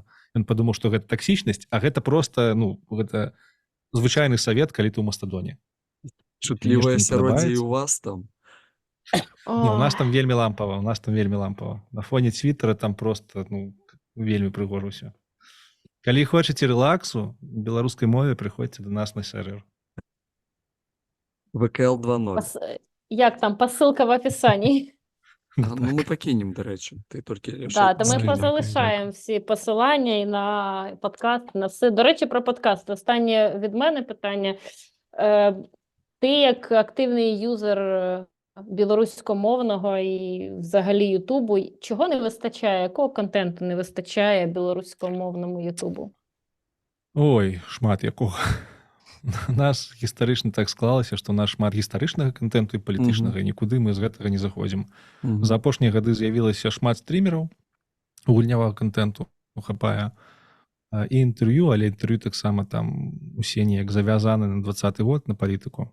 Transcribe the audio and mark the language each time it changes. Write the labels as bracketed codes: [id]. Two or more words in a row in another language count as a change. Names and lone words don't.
[be] Ён падумаў, што гэта таксічнасць, а гэта проста, ну, гэта звычайны савет, калі ты ў Мастадоне. Чутлівае не асяроддзе і падабаецца. [uk] у вас там. [be] Не, у нас там вельмі лампава, На фоне Твиттера там просто, ну, вельмі прыгожа ўсё. Калі хочаце рэлаксу, у беларускай мове прыходзьце до нас на сервер. VKL 2.0. [uk] Як там, посилка в описанні. Ну, ми покинем, до речі. Ти тільки... Да, то ми Дякую, позалишаємо всі посилання і на подкаст, на все. До речі, про подкаст. Останнє від мене питання. Ти як активний юзер білоруськомовного і взагалі Ютубу, чого не вистачає? Якого контенту не вистачає білоруськомовному Ютубу? Ой, [be] шмат якого. У нас гістарычна так склалася, што у нас шмат гістарычнага контенту і палітычнага, і нікуды мы з гэтага не заходзім. За апошнія гады з'явілася шмат стрімераў гульнявага контенту, хапае і інтэрв'ю, але інтэрв'ю таксама там усе неяк завязаны на 20-й год на палітыку.